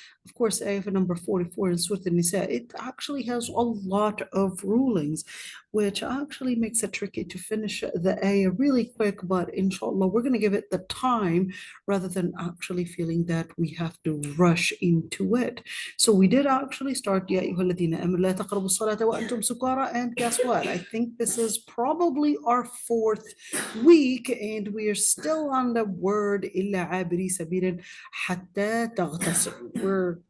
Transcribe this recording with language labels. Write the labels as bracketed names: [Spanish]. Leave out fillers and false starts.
[English] Of course, ayah number 44 in Surah Nisa, it actually has a lot of rulings, which actually makes it tricky to finish the ayah really quick. But inshallah, we're going to give it the time rather than actually feeling that we have to rush into it. So we did actually start [Arabic] يا أيها الذين آمنوا لا تقربوا الصلاة وأنتم سكارى, [English] and guess what? I think this is probably our fourth week, and we are still on the word [Arabic] إلا عابري سبيل حتى تغتسلوا.